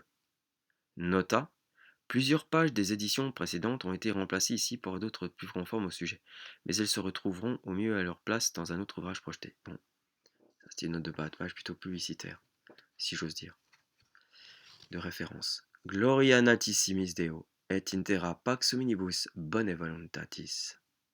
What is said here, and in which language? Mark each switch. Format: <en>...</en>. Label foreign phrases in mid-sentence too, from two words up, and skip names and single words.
<fr>Nota. Plusieurs pages des éditions précédentes ont été remplacées ici par d'autres plus conformes au sujet, mais elles se retrouveront au mieux à leur place dans un autre ouvrage projeté. Bon, ça c'était une note de bas de page plutôt publicitaire, si j'ose dire. De référence.</fr> <la>Gloria natissimis Deo, et intera pax hominibus bone voluntatis.</la>